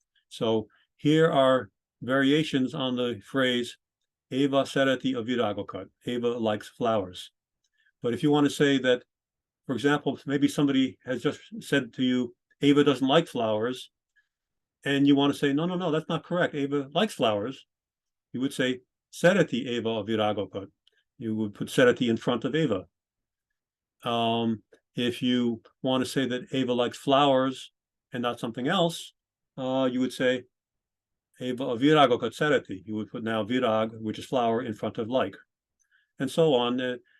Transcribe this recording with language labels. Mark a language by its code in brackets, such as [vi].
[en] So here are variations on the phrase [hu] Eva szereti a virágokat. [en] Eva likes flowers. But if you want to say that, for example, maybe somebody has just said to you, Eva doesn't like flowers, and you want to say, no, that's not correct. Eva likes flowers. You would say [hu] szereti Eva a virágokat. [en] You would put szereti in front of Eva. If you want to say that Eva likes flowers and not something else, you would say [hu] Eva a virágokat szereti. [en] You would put now virag, which is flower, in front of like, and so on.